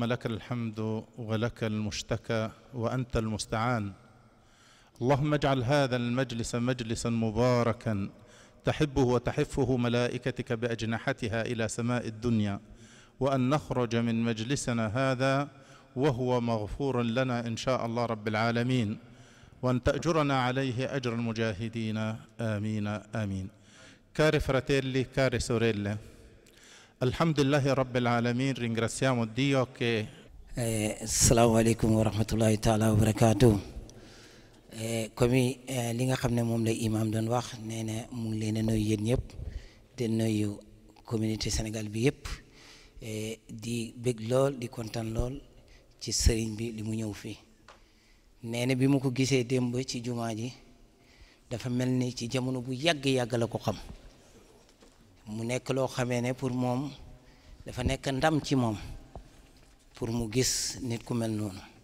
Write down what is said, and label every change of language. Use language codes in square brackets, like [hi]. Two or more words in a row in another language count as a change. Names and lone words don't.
[ar] لك الحمد ولك المشتكى وأنت المستعان اللهم اجعل هذا المجلس مجلسا مباركا تحبه وتحفه ملائكتك بأجنحتها إلى سماء الدنيا وأن نخرج من مجلسنا هذا وهو مغفور لنا إن شاء الله رب العالمين وأن تأجرنا عليه أجر المجاهدين آمين آمين. [it] Cari fratelli, care sorelle, [ar] الحمد لله رب العالمين, [it] ringraziamo Dio che [ar] السلام عليكم ورحمة الله تعالى وبركاته. [wo] Comme li nga xam ne moom la imam doon wax nee na mu ngi leen a nuyu yéen ñëpp di nuyu communauté Sénégal bi yëpp di bég lool di kontaan lool ci sëriñ bi li mu ñëw fii nee na bi mu ko gisee démb ci jumaa ji dafa mel ni ci jamono bu yàgg la ko xam mu nekk loo xamee ne pour moom dafa nekk ndam ci moom pour mu gis nit ku mel noonu